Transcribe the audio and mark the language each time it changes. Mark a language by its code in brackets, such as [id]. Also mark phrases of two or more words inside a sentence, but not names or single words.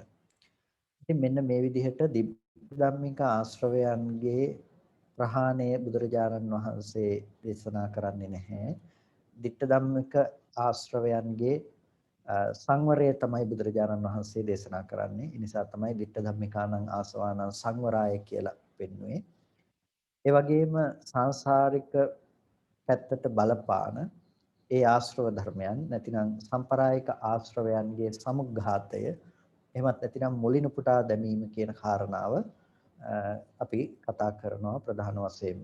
[si] ඉතින් මෙන්න මේ විදිහට ධම්මික ආශ්‍රවයන්ගේ ප්‍රහාණය බුදුරජාණන් වහන්සේ දේශනා කරන්නේ නැහැ. [pi] ditta ධම්මික [si] ආශ්‍රවයන්ගේ සංවරය තමයි බුදුරජාණන් වහන්සේ දේශනා කරන්නේ. ඒ නිසා තමයි [pi] ditta ධම්මිකානං ආසවානං [si] සංවරය කියලා පෙන්වන්නේ. ඒ වගේම සංසාරික පැත්තට බලපාන ඒ ආශ්‍රව ධර්මයන් නැතිනම් සම්ප්‍රායික ආශ්‍රවයන්ගේ සමුග්ඝාතය එහෙමත් නැතිනම් මුලිනුපුටා දැමීම කියන කාරණාව අපි කතා කරනවා ප්‍රධාන වශයෙන්ම.